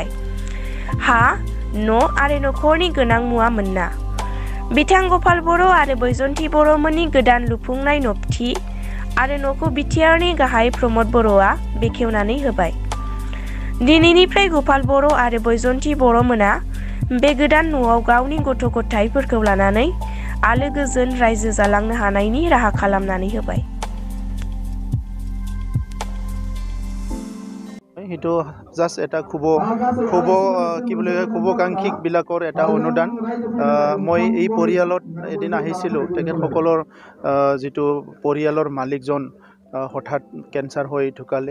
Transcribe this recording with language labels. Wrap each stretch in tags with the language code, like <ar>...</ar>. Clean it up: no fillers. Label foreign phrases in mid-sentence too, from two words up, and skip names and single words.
<brx>हा, न' आरो नखरनि गोनां मुवा मोनना बिथां गपाल बर' आरो बैजयन्ती बर'मोननि गोदान लुफुंनाय नबथि आरो न'खौ बिटिआरनि गाहाय प्रमद बर'आ बेखेवनानै होबाय। दिनैनिफ्राय गपाल बर' आरो बैजयन्ती बर'मोना बे गोदान न'आव गावनि गथ' गथायफोरखौ लानानै आलो गोजोन रायजो जालांनो हानायनि राहा खालामनानै होबाय।</brx> <as>সেইটো জাষ্ট এটা শুভাকাংক্ষী বিলাকৰ এটা অনুদান। মই এই পৰিয়ালত এদিন আহিছিলোঁ। তেখেতসকলৰ যিটো পৰিয়ালৰ মালিকজন হঠাৎ কেঞ্চাৰ হৈ ঢুকালে।</as>